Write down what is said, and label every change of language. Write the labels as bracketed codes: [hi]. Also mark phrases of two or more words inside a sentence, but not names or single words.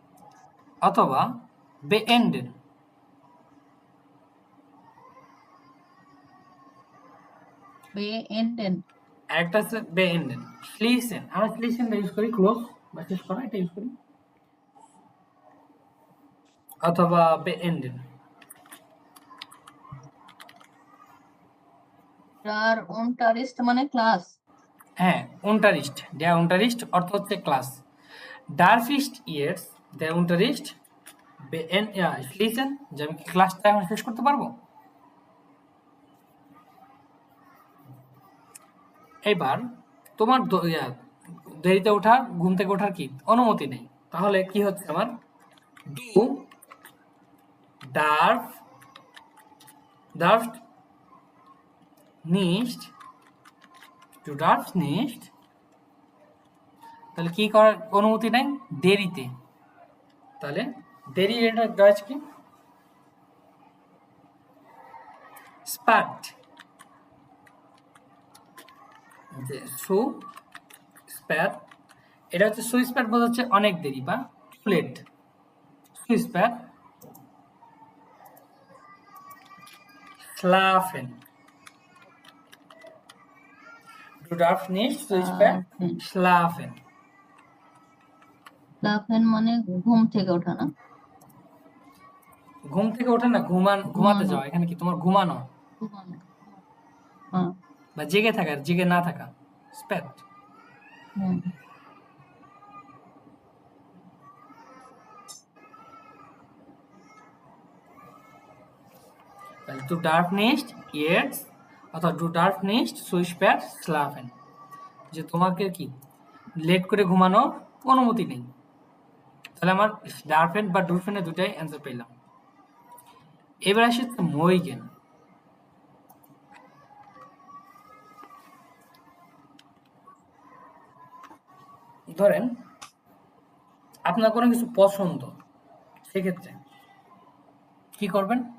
[bn] অথবা beenden। beenden, আরেকটা আছে [de] beenden, schließen, [bn] আমরা schließen টা ইউজ করি ক্লোজ বা শেষ করা, এটা ইউজ করি, অথবা beenden। [de] der Unterricht [bn] মানে ক্লাস, হ্যাঁ, [de] Unterricht, der Unterricht [bn] অর্থ হচ্ছে ক্লাস। [de] Darf ich jetzt der Unterricht schließen, [bn] যে আমি কি ক্লাসটা এখন শেষ করতে পারবো? এবার তোমার দেরিতে ওঠা, ঘুম থেকে ওঠার কি অনুমতি নেই, তাহলে কি হচ্ছে আমার [de] du darf darfst nicht, du darfst nicht, [bn] তাহলে কি করার অনুমতি নাই? দেরিতে। তাহলে দেরি এটা ডয়েচ কি? স্পাট, যে [de] so spät, [bn] এটা হচ্ছে [de] so spät [bn] বোঝাচ্ছে অনেক দেরি বা লেট। [de] so spät schlafen, du darfst nicht so spät schlafen, [bn] schlafen মানে ঘুম থেকে ওঠা না, ঘুম থেকে ওঠে না, ঘুমাতে ঘুমানো। যাওয়া, এখানে কি তোমার ঘুমানো ঘুমানো, হ্যাঁ, বা জেগে থাকা, জেগে না থাকা, স্প্যাট। হুম। তাহলে [de] du darfst nicht jetzt [bn] অথবা [de] du darfst nicht so spät schlafen, [bn] যে তোমাকে কি লেট করে ঘুমানোর অনুমতি নেই। তাহলে আমার ডারফেন বা ডুরফেনের দুটাই অ্যান্সার পেলাম। এবার আসে মইগেন। ধরেন আপনার কোনো কিছু পছন্দ, সেক্ষেত্রে কি করবেন?